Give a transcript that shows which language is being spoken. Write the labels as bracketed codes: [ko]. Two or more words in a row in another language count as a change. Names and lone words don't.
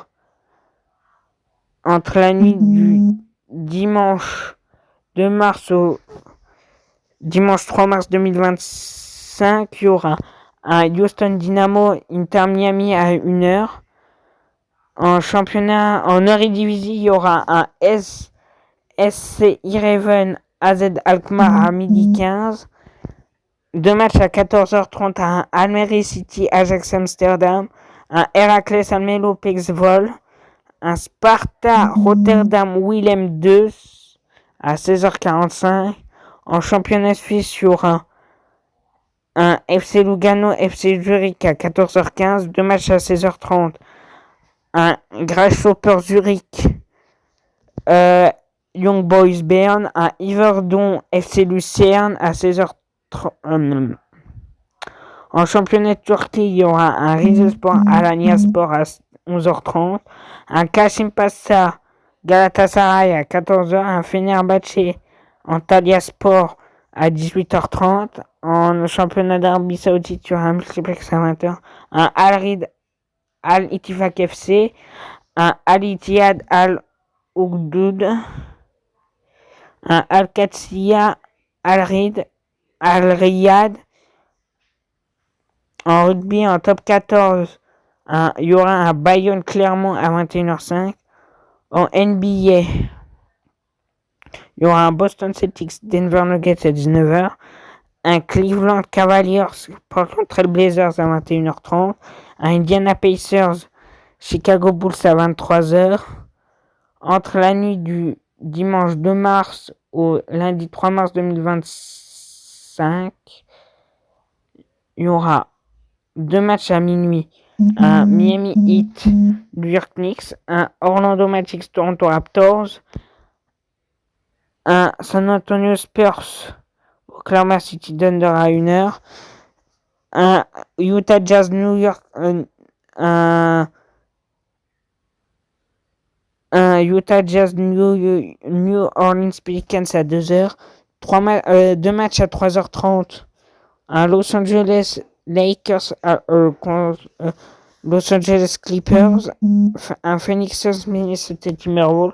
[fr] Entre la nuit du dimanche 2 mars au dimanche 3 mars 2025, il y aura un Houston Dynamo Inter Miami à 1h. En championnat, en Eredivisie, il y aura un SC Heerenveen AZ Alkmaar à 12h15. Deux matchs à 14h30, un Almere City Ajax Amsterdam, un Heracles Almelo Pexvolle, un Sparta Rotterdam Willem II à 16h45. En championnat suisse, il y aura un FC Lugano FC Zurich à 14h15, deux matchs à 16h30. Un Grasshopper Zurich Young Boys Bern à Yverdon FC Lucerne à 16h30. En championnat de Turquie, il y aura un Rizespor Alanyaspor à 11h30, un Kasimpasa Galatasaray à 14h, un Fenerbahçe Antalyaspor à 18h30. En championnat d'Arabie Saoudite, il y aura un multiplex à 20h, un Al-Rid Al-Ittifaq FC, un Al-Ittihad Al-Oudud, un Al-Qadsiya Al-Riyad. En rugby, en top 14, il y aura un Bayonne Clermont à 21h05. En NBA, il y aura un Boston Celtics Denver Nuggets à 19h. Un Cleveland Cavaliers Portland Trail Blazers à 21h30. Un Indiana Pacers Chicago Bulls à 23h. Entre la nuit du dimanche 2 mars au lundi 3 mars 2025, il y aura 2 matchs à minuit. Un Miami Heat New York Knicks, un Orlando Magic Toronto Raptors, un San Antonio Spurs Oklahoma City Thunder à 1h, un Utah Jazz New York, un Utah Jazz New Orleans Pelicans à 2h, 2 matchs à 3h30, un Los Angeles Lakers Los Angeles Clippers, un Phoenix Suns Minnesota Timberwolves.